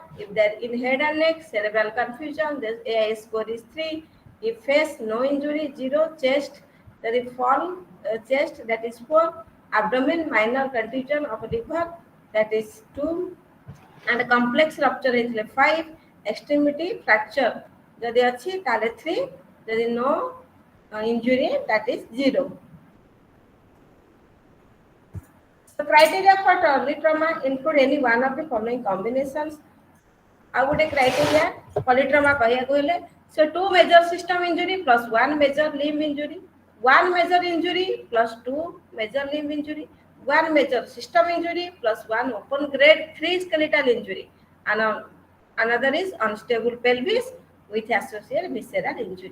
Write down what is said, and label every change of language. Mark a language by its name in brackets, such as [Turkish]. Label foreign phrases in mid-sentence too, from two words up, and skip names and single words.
[English] If there in head and neck, cerebral confusion, the AIS score is 3. If face, no injury, 0. Chest, there is fall, chest, that is 4. Abdomen, minor contusion of liver, that is 2. And complex rupture is 5. Extremity fracture [Odia] ଯଦି ଅଛି ତାହେଲେ [English] 3. ଯଦି no injury, that is 0. The criteria for polytrauma include any one of the following combinations [Odia] ଆଉ ଗୋଟେ କ୍ରାଇଟେରିଆ ପଲିଟ୍ରମା କହିବାକୁ ହେଲେ [English] so two major system injury plus one major limb injury, one major injury plus two major limb injury, one major system injury plus one open grade 3 skeletal injury, and another is unstable pelvis with associated visceral injury.